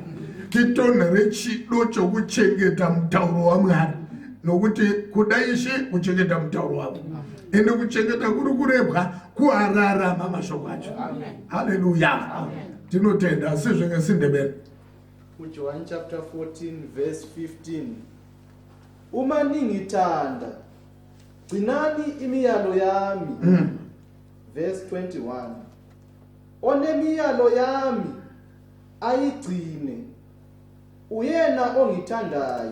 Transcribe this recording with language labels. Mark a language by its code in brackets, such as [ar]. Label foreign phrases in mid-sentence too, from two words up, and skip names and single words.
[sn] Titonhore chido chokuchengeta mutauro waMwari. Nokuti kudaishe kuchengeta mutauro wavo. Ende kuchengeta kuri kurebwa kuararama mashoko acho. Hallelujah. Tinotenda sizvo ngesindebele. [en] John chapter 14 verse 15. [nd] Uma ningithanda gcinani imiyalo yami. [en] Verse 21. [nd] Onemiyalo yami ayigcine uyena ongithandayo.